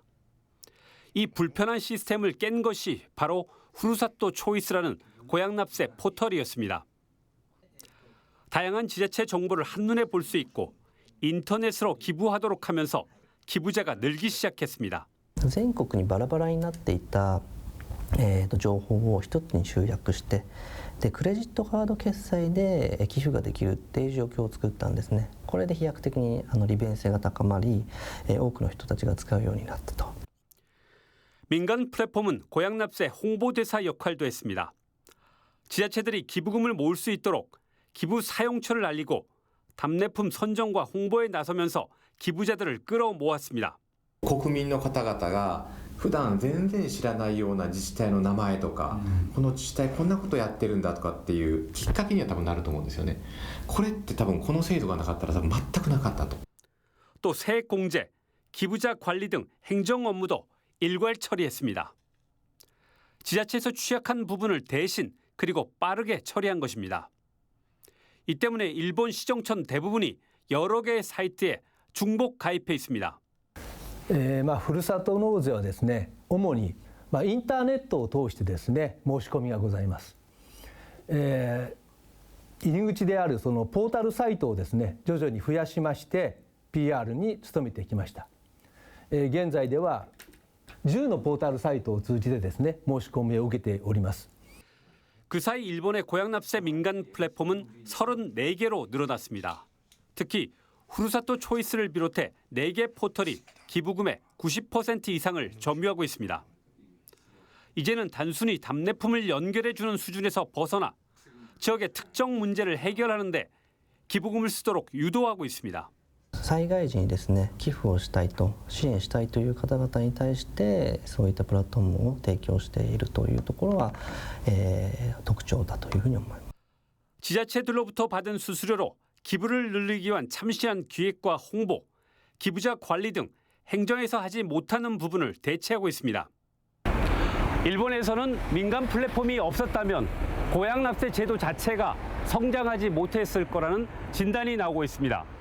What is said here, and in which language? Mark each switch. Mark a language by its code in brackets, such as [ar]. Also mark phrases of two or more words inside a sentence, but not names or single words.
[ko] 이 불편한 시스템을 깬 것이 바로 후루사토 초이스라는 고향 납세 포털이었습니다. 다양한 지자체 정보를 한눈에 볼 수 있고 인터넷으로 기부하도록 하면서 기부자가 늘기 시작했습니다. [ja] 全国にバラバラになっていた情報を一つに集約してでクレジットカード決済で寄付ができるっていう状況を作ったんですね。これで飛躍的に利便性が高まり多くの人たちが使うようになったと。 [ko] 민간 플랫폼은 고향 납세 홍보대사 역할도 했습니다. 지자체들이 기부금을 모을 수 있도록 기부 사용처를 알리고 답례품 선정과 홍보에 나서면서 기부자들을 끌어모았습니다. [ja] 国民の方々が普段全然知らないような自治体の名前とか、この自治体こんなことやってるんだとかっていうきっかけには多分なると思うんですよね。これって多分この制度がなかったら多分全くなかったと。 [ko] 또 세액공제, 기부자 관리 등 행정 업무도 일괄 처리했습니다. 지자체에서 취약한 부분을 대신 그리고 빠르게 처리한 것입니다. 이 때문에 일본 시정촌 대부분이 여러 개의 사이트에 중복 가입해 있습니다. [ja] ふるさと納税はですね、主にインターネットを通してですね、申し込みがございます。入り口であるそのポータルサイトをですね、徐々に増やしまして PR に努めてきました。現在では10のポータルサイトを通じてですね、申し込みを受けております。 [ko] 그 사이 일본의 고향 납세 민간 플랫폼은 34개로 늘어났습니다. 특히 후루사토 초이스를 비롯해 4개 포털이 기부금의 90% 이상을 점유하고 있습니다. 이제는 단순히 답례품을 연결해주는 수준에서 벗어나 지역의 특정 문제를 해결하는 데 기부금을 쓰도록 유도하고 있습니다. [ja] 災害時にですね、寄付をしたいと支援したいという方々に対してそういったプラットフォームを提供しているというところは、特徴だというふうに思います。 [ko] 지자체들로부터 받은 수수료로 기부를 늘리기 위한 참신한 기획과 홍보, 기부자 관리 등 행정에서 하지 못하는 부분을 대체하고 있습니다. 일본에서는 민간 플랫폼이 없었다면 고향 납세 제도 자체가 성장하지 못했을 거라는 진단이 나오고 있습니다.